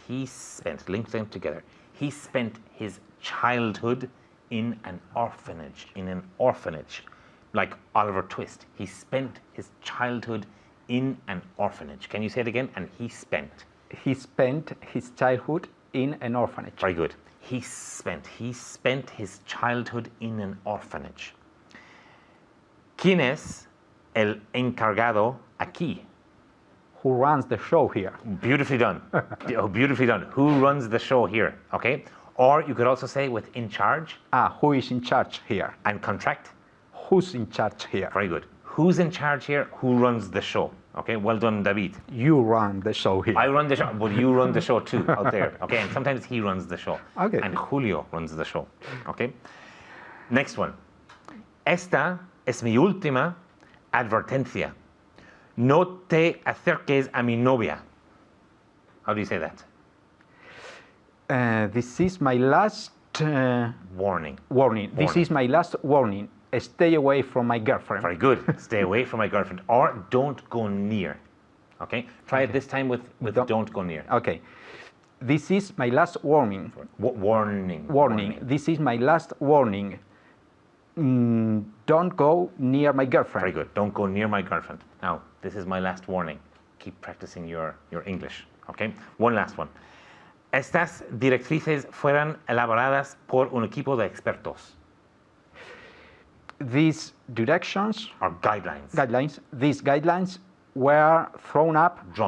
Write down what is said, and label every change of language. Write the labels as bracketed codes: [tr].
[en] He spent, link them together. He spent his childhood in an orphanage, like Oliver Twist. He spent his childhood in an orphanage. Can you say it again? And he spent. He spent his childhood in an orphanage. Very good. He spent his childhood in an orphanage. [es] ¿Quién es el encargado aquí? [en] Who runs the show here? Beautifully done. Oh, beautifully done. Who runs the show here? Okay. Or you could also say with in charge. Who is in charge here? And contract. Who's in charge here? Very good. Who's in charge here? Who runs the show? Okay, well done, David. You run the show here. I run the show, but you run the show too out there. Okay, and sometimes he runs the show. Okay. And Julio runs the show. Okay. Next one. [es] Esta es mi última advertencia. No te acerques a mi novia. [en] How do you say that? This is my last warning. This is my last warning. Stay away from my girlfriend. Very good. Stay away from my girlfriend. Or don't go near. Okay? Try it this time with don't go near. Okay. This is my last warning. Warning. This is my last warning. Don't go near my girlfriend. Very good. Don't go near my girlfriend. Now, this is my last warning. Keep practicing your English. Okay? One last one. [es] Estas directrices fueron elaboradas por un equipo de expertos. [en] These directions or guidelines. These guidelines were drawn up.